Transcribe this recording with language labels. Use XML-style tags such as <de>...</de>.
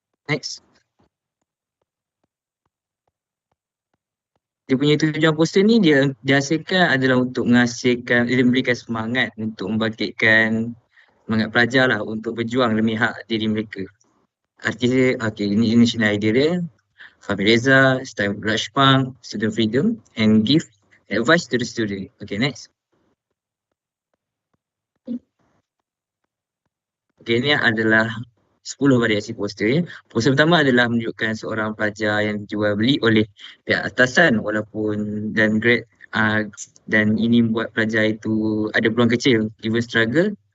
<en>Next.</en> <ms>Dia punya tujuan poster ni dia hasilkan adalah untuk menghasilkan, dia memberikan semangat untuk membangkitkan semangat pelajar lah untuk berjuang demi hak diri mereka. Artis dia, okay, ini initial idea dia.</ms> <en>Fahmi Reza, style rush punk, student freedom and give advice to the student. Okay, next.</en> <ms>Okay, ini adalah 10 variasi poster ya. Poster pertama adalah menunjukkan seorang pelajar yang dijual beli oleh pihak atasan walaupun dan grade dan ini membuat pelajar itu ada peluang kecil, even struggle.</ms>